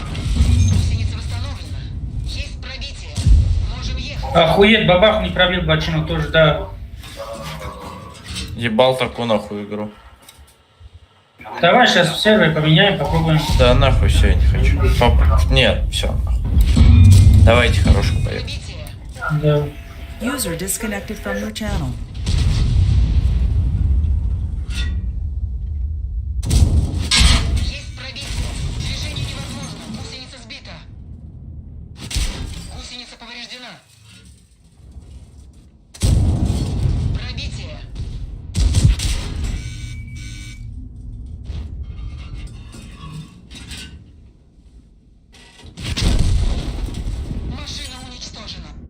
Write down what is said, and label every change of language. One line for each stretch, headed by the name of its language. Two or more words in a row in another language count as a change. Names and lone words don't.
Russian: Охуеть, бабах не пробил бочину тоже, да. Ебал такую нахуй игру. Давай сейчас в сервере поменяем, попробуем. Да нахуй, все, я не хочу. Нет, все, нахуй. Давайте хорошего поехали. Да.
English: User disconnected from your channel.
Russian: Есть пробитие. Движение невозможно. Гусеница сбита. Гусеница повреждена. Пробитие. Машина уничтожена.